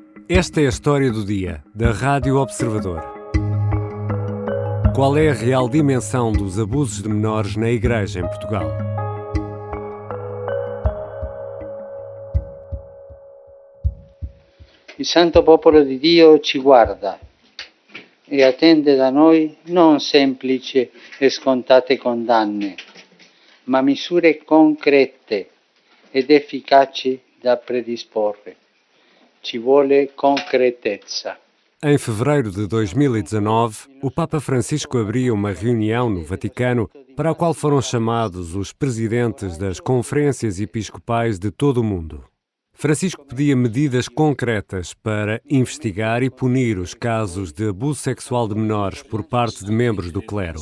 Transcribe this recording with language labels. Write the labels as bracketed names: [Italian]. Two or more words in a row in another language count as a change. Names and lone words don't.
[Portuguese] Esta é a história do dia, da Rádio Observador. Qual é a real dimensão dos abusos de menores na Igreja em Portugal? [Italian] Il santo popolo di Dio ci guarda e attende da noi non semplici e scontate condanne, ma misure concrete ed efficaci da predisporre. Ci vuole concretezza. [Portuguese] Em fevereiro de 2019, o Papa Francisco abria uma reunião no Vaticano para a qual foram chamados os presidentes das conferências episcopais de todo o mundo. Francisco pedia medidas concretas para investigar e punir os casos de abuso sexual de menores por parte de membros do clero.